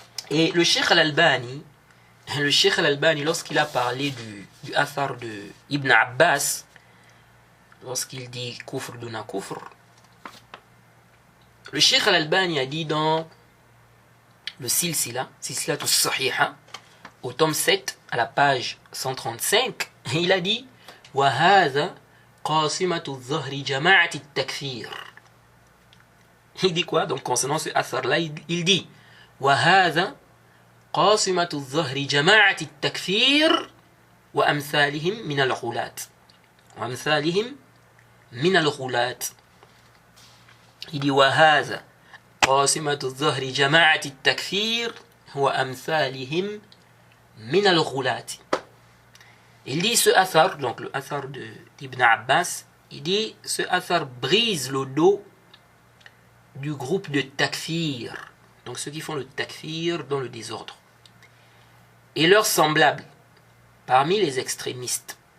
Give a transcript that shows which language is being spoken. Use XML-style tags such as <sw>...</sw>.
<fr>Et le Cheikh Al-Albani, lorsqu'il a parlé du athar de Ibn Abbas, lorsqu'il dit koufr duna koufr, le Cheikh Al-Albani a dit dans le Silsila tout Sahiha, au tome 7, à la page 135, il a dit</fr> <ar>وَهَذَا قَاسِمَةُ الظَّهْرِ جَمَاعَةِ التَّكْفِيرِ.</ar> <fr>Il dit quoi? Donc concernant ce athar-là, il dit</fr> <ar>وَهَذَا قَاسِمَةُ الظَّهْرِ جَمَاعَةِ التَّكْفِيرِ وَأَمْثَالِهِمْ مِنَ الْغُلَاةِ.</ar> <fr>Il dit</fr> <ar>وَهَذَا قَاسِمَةُ الظَّهْرِ جَمَاعَةِ التَّكْفِيرِ وَأَمْثَالِهِمْ مِنَ الْغُلَاةِ.</ar> <fr>Il dit ce athar, donc le athar d'Ibn Abbas, il dit ce athar brise le dos du groupe de takfir, donc ceux qui font le takfir dans le désordre, et leurs semblables parmi les extrémistes.</fr>